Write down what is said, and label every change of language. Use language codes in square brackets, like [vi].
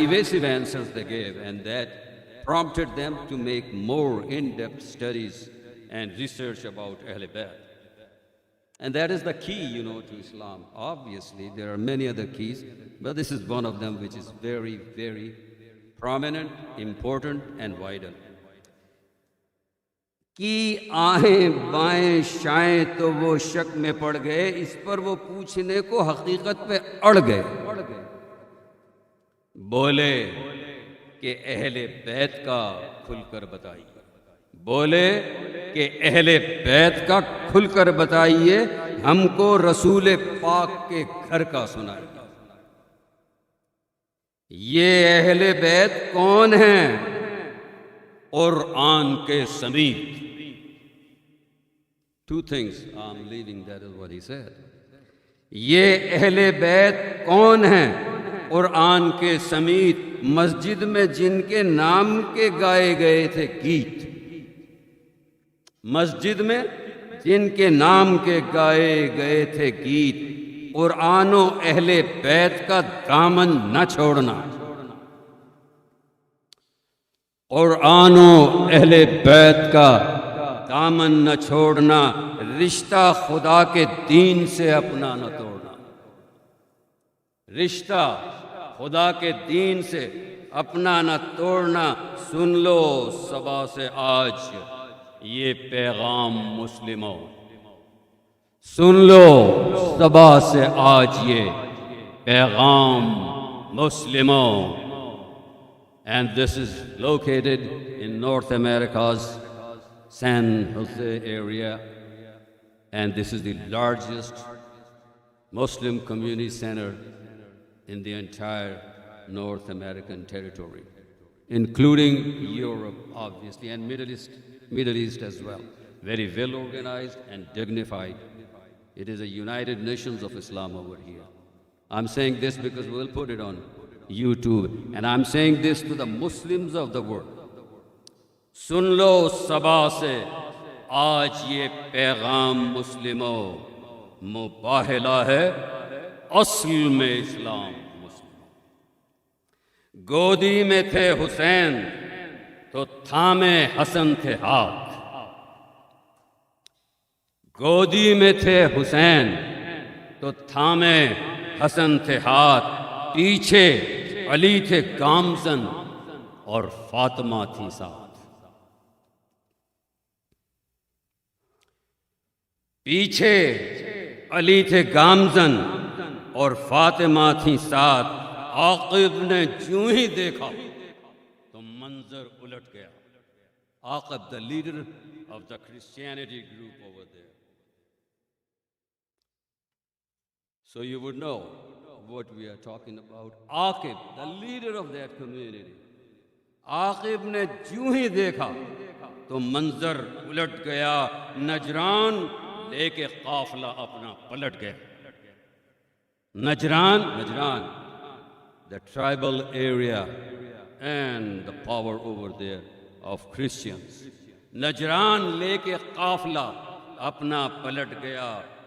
[en] evasive answers they gave, and that prompted them to make more in-depth studies and research about Ahl Bayt. And that is the key, to Islam. Obviously, there are many other keys, but this is one of them which is very, very prominent, important, and vital. [ur] کی آئیں بائیں شائیں تو وہ شک میں پڑ گئے. اس پر وہ پوچھنے کو حقیقت پہ اڑ گئے. بولے کہ اہل بیت کا کھل کر بتائیے. بولے کہ اہل بیت کا کھل کر بتائیے. ہم کو رسول پاک کے گھر کا سنائیے. یہ اہل بیت کون ہیں؟ قرآن کے سمیت. [en] Two things I'm leaving, that is what he said. [ur] یہ اہل بیت کون ہیں؟ قرآن کے سمیت. مسجد میں جن کے نام کے گائے گئے تھے گیت. مسجد میں جن کے نام کے گائے گئے تھے گیت. قرآن و اہل بیت کا دامن نہ چھوڑنا. قرآن و اہل بیت کا دامن نہ چھوڑنا. رشتہ خدا کے دین سے اپنا نہ توڑنا. رشتہ خدا کے دین سے اپنا نہ توڑنا. سن لو صبا سے آج یہ پیغام مسلموں. سن لو صبا سے آج یہ پیغام مسلموں. [en] And this is located in North America's San Jose area, and this is the largest Muslim community center in the entire North American territory, including Europe, obviously, and Middle East as well. Very well organized and dignified. It is a United Nations of Islam over here. I'm saying this because we'll put it on YouTube, and I'm saying this to the Muslims of the world. [ur] سن لو صبا سے آج یہ پیغام مسلموں. مباہلہ ہے اصل میں اسلام مسلم. گودی میں تھے حسین تو تھامے حسن تھے ہاتھ. گودی میں تھے حسین تو تھامے حسن تھے ہاتھ. پیچھے علی تھے گامزن اور فاطمہ تھی ساتھ. پیچھے علی تھے گامزن اور فاطمہ تھی ساتھ. عاقب نے جوں ہی دیکھا تو منظر الٹ گیا. [en] Aqib, the leader of the Christianity group over there. So you would know what we are talking about. Aqib, the leader of that community. [ur] Aqib نے جوں ہی دیکھا تو منظر الٹ گیا. نجران لے کے قافلہ اپنا پلٹ گیا. [en] Najran, the tribal area and the power over there of Christians. [ur] Najran لے کے قافلہ اپنا پلٹ گیا.